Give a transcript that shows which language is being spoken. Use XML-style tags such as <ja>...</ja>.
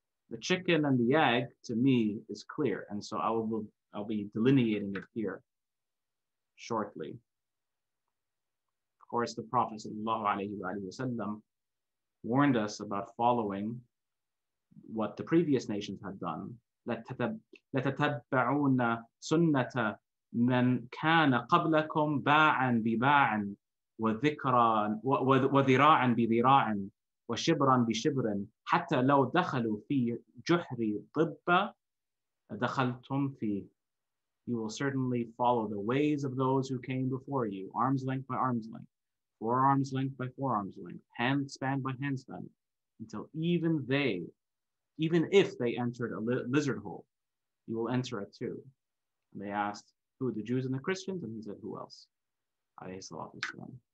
<en>The chicken and the egg, to me, is clear, and so I'll be delineating it here shortly. Of course, the Prophet ﷺ warned us about following what the previous nations had done.</en> <ar>لَتَتَبَّعُونَ سُنَّةَ مَنْ كَانَ قَبْلَكُمْ بَاعًا بِبَاعٍ وذراعا بذراع وشبرا بشبر حتى لو دخلوا في جحر ضب دخلتم فيه.</ar> <en>You will certainly follow the ways of those who came before you, arm's length by arm's length, forearm's length by forearm's length, hand span by hand span, until even if they entered a lizard hole, you will enter it too. And they asked, who, the Jews and the Christians? And he said, who else? Alayhi salatu wasalam.</en>